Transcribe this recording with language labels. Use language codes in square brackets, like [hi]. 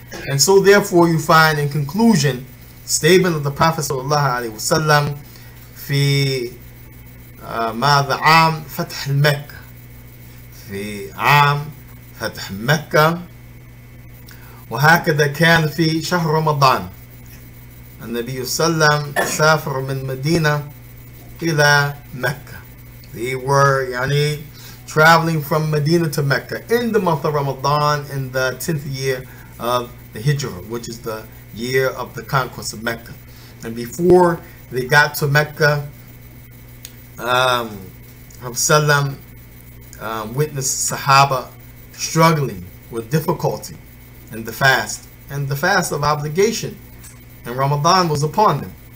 [en] And so therefore you find in conclusion statement of the Prophet sallallahu alaihi wasallam [ar] في ماذا عام فتح المكة, في عام فتح مكة وهكذا كان في شهر رمضان. النبي صلى الله عليه وسلم سافر من مدينة إلى مكة. [en] They were يعني traveling from Medina to Mecca in the month of Ramadan in the 10th year of the Hijrah, which is the year of the conquest of Mecca. And before they got to Mecca, Prophet witnessed Sahaba struggling with difficulty in the fast, and the fast of obligation, and Ramadan was upon them.